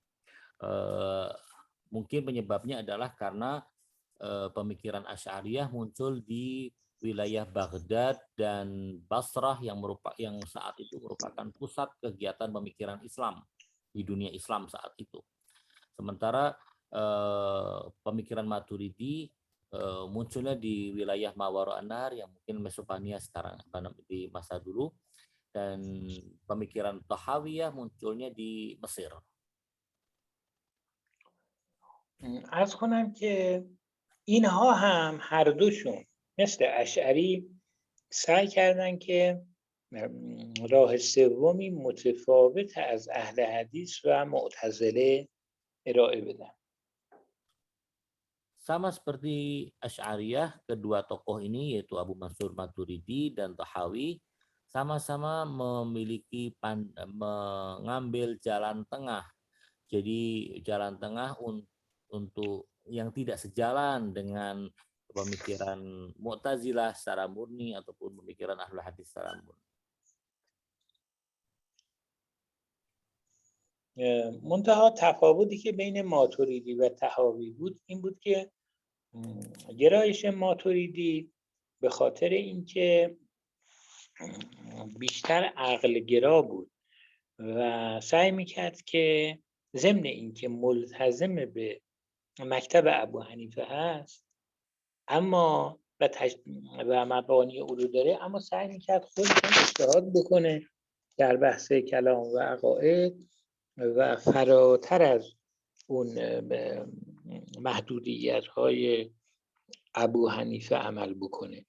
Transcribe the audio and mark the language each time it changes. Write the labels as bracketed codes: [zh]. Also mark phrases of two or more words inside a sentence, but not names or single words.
[id] Mungkin penyebabnya adalah karena pemikiran Asy'ariyah muncul di wilayah Baghdad dan Basrah yang saat itu merupakan pusat kegiatan pemikiran Islam di dunia Islam saat itu. Sementara pemikiran Maturidi munculnya di wilayah Mawara An-Nahr yang mungkin Mesopotamia sekarang di masa dulu, dan pemikiran Tahawiyah munculnya di Mesir. [fa] عرض کنم که اینها هم هر دوشون مثل اشعری سعی کردن که راه سومی متفاوت از اهل حدیث و معتزله ارائه بدن. [id] Sama seperti Asy'ariyah, kedua tokoh ini yaitu Abu Mansur Maturidi dan Tahawi sama-sama memiliki mengambil jalan tengah. Jadi jalan tengah untuk yang tidak sejalan dengan pemikiran Mu'tazilah secara murni ataupun pemikiran Ahlul Hadis secara murni. [fa] منتها تفاوتی که بین ماتوریدی و طحاوی بود این بود که گرایش ماتوریدی به خاطر اینکه بیشتر عقل گرا بود و سعی میکرد که ضمن اینکه ملتزم به مکتب ابو حنیفه هست اما و مبانی او رو داره، اما سعی میکرد خودش اجتهاد بکنه در بحث کلام و عقاید و فراتر از اون محدودیت های ابو حنیفه عمل بکنه.